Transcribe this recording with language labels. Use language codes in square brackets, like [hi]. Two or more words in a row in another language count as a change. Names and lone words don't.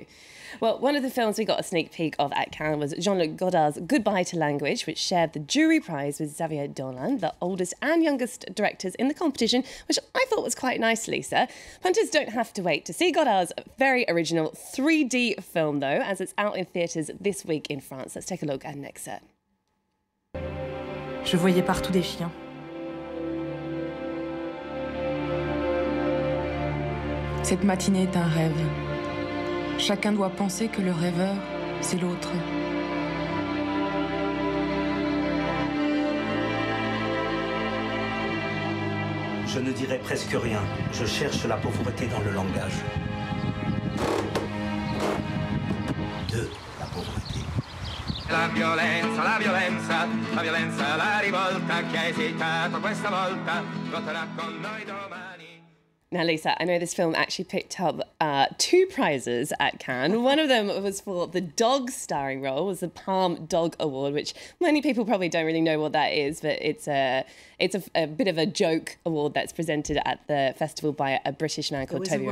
[en] Well, one of the films we got a sneak peek of at Cannes was Jean-Luc Godard's Goodbye to Language, which shared the jury prize with Xavier Dolan, the oldest and youngest directors in the competition, which I thought was quite nice, Lisa. Punters don't have to wait to see Godard's very original 3D film, though, as it's out in theatres this week in France. Let's take a look at an excerpt. [fr] Je voyais partout des chiens. Cette matinée est un rêve. Chacun doit penser que le rêveur, c'est l'autre. Je ne dirai presque rien. Je cherche la pauvreté dans le langage. De la pauvreté. [it] La violenza, la violenza, la violenza, la rivolta, chi ha esitato questa volta, voterà con noi domani. [en] Now, Lisa, I know this film actually picked up 2 prizes at Cannes. One of them was for the dog starring role, was the Palm Dog Award, which many people probably don't really know what that is, but it's a bit of a joke award that's presented at the festival by a British man called Toby.